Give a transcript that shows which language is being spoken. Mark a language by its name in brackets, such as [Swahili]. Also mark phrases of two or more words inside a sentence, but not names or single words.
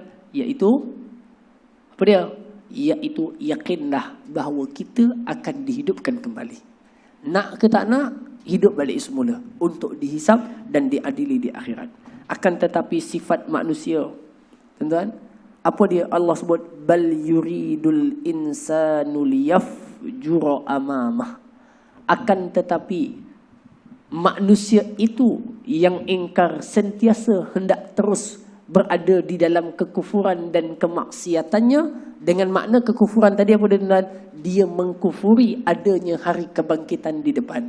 [Malay] Iaitu apa dia? Iaitu yakinlah bahawa kita akan dihidupkan kembali. Nak ke tak nak, hidup balik semula untuk dihisap dan diadili di akhirat. Akan tetapi sifat manusia, tuan-tuan, apa dia Allah sebut? [Arabic] بل يريد الإنسان ليفجر أمامه. [Malay] Akan tetapi manusia itu yang ingkar sentiasa hendak terus berada di dalam kekufuran dan kemaksiatannya. Dengan makna kekufuran tadi apa dia? Dia mengkufuri adanya hari kebangkitan di depan.